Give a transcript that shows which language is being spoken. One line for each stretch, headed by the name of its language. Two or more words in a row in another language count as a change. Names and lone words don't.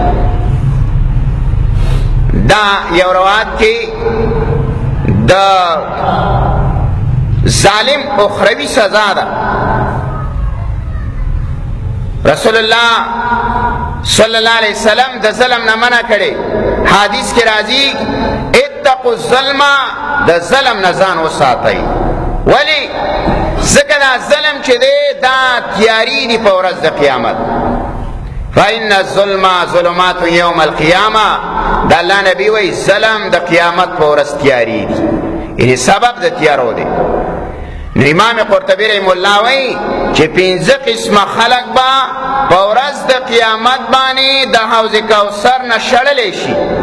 Pashto: دا یو روایت کې د ظالم اخروی سزا ده.
Arabic: رسول الله صلی الله علیه وسلم
Pashto: د ظلم نه منع کړي، حدیث کې راځي
Arabic: اتقوا الظلم،
Pashto: د ظلم نه ځان وساتئ. ولی ځکه دا ظلم چې دی دا تیاری دی په ورځ د قیامت.
Arabic: فإن الظلم ظلمات یوم القیامه،
Pashto: د الله نبی وایي ظلم د قیامت په ورځ تیاری دی، یعنی سبب د تیارو دی. نو امام قرطبی
Arabic: رحم الله
Pashto: وایي چې پنځه قسمه خلق به په ورځ د قیامت باندې د حوض کوثر نه شړلی شي.